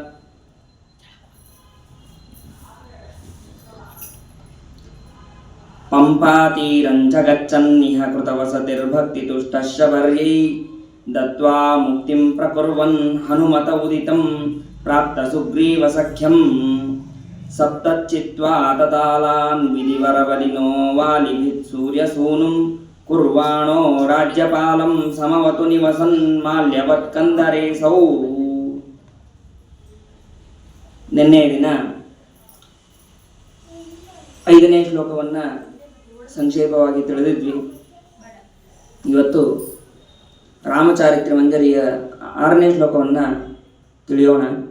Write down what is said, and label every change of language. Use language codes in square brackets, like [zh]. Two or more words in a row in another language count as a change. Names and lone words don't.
[sa] पंपातीरञ्च गच्छन्निह कृतवसतिर्भक्तितुष्टश्च वर्यै दत्त्वा मुक्तिं प्रकुर्वन् हनुमत उदितं प्राप्तसुग्रीवसख्यं सप्तच्चित्वा ततालान् विधिवरबलिनो वालिभिः सूर्यसूनुं कुर्वाणो राज्यपालं समवतु निवसन् माल्यवत्कन्दरेसौ। [kn] ನಿನ್ನೆ ದಿನ 5ನೇ ಶ್ಲೋಕವನ್ನು ಸಂಕ್ಷೇಪವಾಗಿ ತಿಳಿದಿದ್ವಿ. ಇವತ್ತು ರಾಮಚಾರಿತ್ರ ಮಂಜರಿಯ 6ನೇ ಶ್ಲೋಕವನ್ನು ತಿಳಿಯೋಣ.